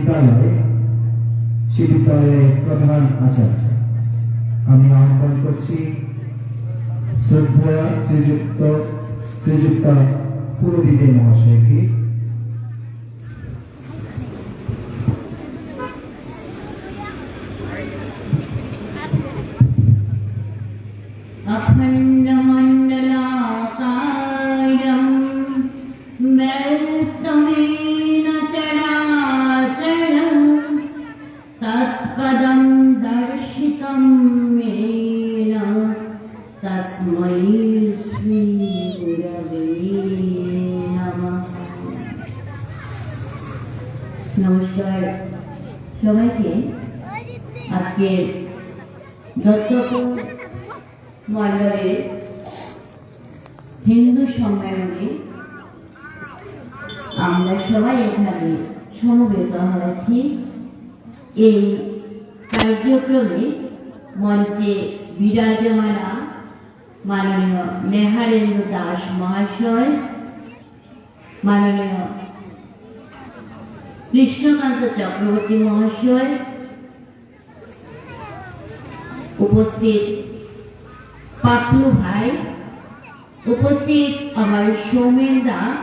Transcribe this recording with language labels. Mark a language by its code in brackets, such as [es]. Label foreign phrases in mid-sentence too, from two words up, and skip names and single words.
[bn] বিদ্যালয় সে বিদ্যালয়ের প্রধান আচার্য। আমি আহ্বান করছি শ্রদ্ধা শ্রীযুক্ত পুরবিদে মহাশয়কে। [sa] अखंड मंडलाकारं व्याप्तमेन चराचरं तत्पदं दर्शितं येन तस्मै श्री गुरवे नमः। [bn] নমস্কার সবাইকে। আজকে দত্তপুর মণ্ডলের হিন্দু সম্মেলনে আমরা সবাই এখানে সমবেত हয়েছি। এই কার্যক্রমে মঞ্চে বিরাজমানা মাননীয় নেহারেন্দ্র দাস মহাশয়, মাননীয় কৃষ্ণকান্ত চক্রবর্তী মহাশয়, উপস্থিত পাপলু ভাই, উপস্থিত আমার সৌমেন দা,